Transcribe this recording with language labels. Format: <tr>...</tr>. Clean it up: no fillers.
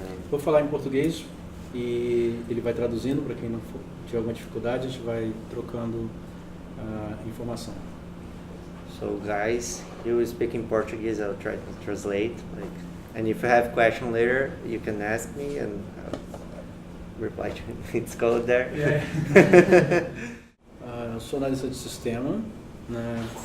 <pt>Vou falar em português e ele vai traduzindo para quem não tiver alguma dificuldade, a gente vai trocando informação.</pt> <en>So guys, you will speak in Portuguese, I'll try to translate. And if you have question later, you can ask me and I'll reply to it's code there. Yeah.</en> <pt>Eu sou analista de sistema, né?</pt>